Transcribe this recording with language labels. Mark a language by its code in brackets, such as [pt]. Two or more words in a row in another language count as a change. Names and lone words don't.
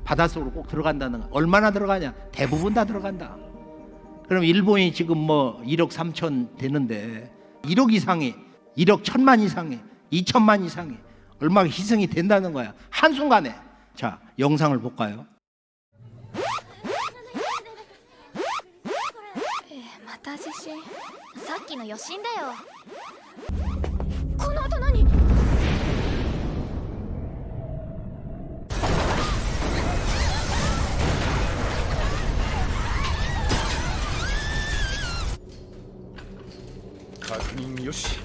[ko] 바닷속으로 꼭 들어간다는 거. 얼마나 들어가냐? 대부분 다 들어간다. 그럼 일본이 지금 뭐 1억 3천 되는데 1억 이상이, 1억 1천만 이상이, 2천만 이상이 얼마나 희생이 된다는 거야. 한순간에. 자, 영상을 볼까요? [ja] また地震。さっきの余震だよ。この音何？確認よし。